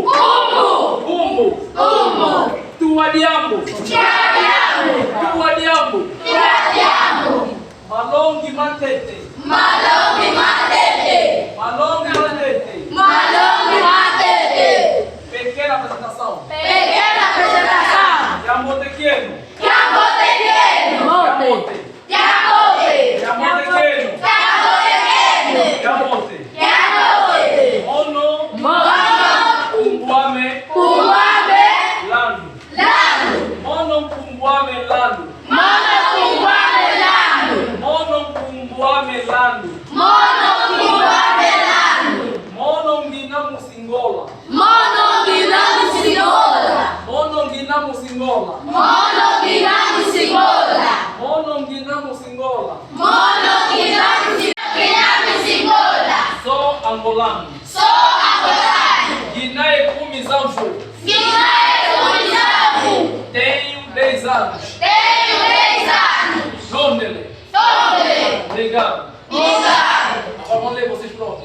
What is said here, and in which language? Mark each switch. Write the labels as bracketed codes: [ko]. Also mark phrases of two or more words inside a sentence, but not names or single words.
[kg] Kumbu. Kumbu. Kumbu. Tua Diambo. Diambo. Tua Diambo. Diambo. Malongi Matete. Malongi Matete. Malongi Matete. Malongi Matete. [pt] Pequena apresentação. Pequena apresentação. Jambo pequeno. Jambo pequeno. [kg] Jamote. Jamote. [pt] Jambo pequeno. Jambo pequeno. [kg] Jamote. Jamote. Mono. Mono. Kumbuame. Kumbuame. Landu. Landu. Mono Kumbuame Landu. Mono Kumbuame Landu. Mono Kumbuame Landu. Mono Kumbuame Landu. Mono Ngina Musingola. Mono Nginamu Singola. Mono Ngina Musingola. Mono Nginamu Singola. Mono Ngina Musingola. Mono Nginamu Singola. [pt] Sou angolano. Sou angolano. [kg] Guiné Kumizamfu. Guiné Kumizamfu. [pt] Tenho 10 anos. Tenho 10 anos. [kg] Jônele. [pt] Tome. Obrigado. Obrigado. Agora vamos ler vocês prontos.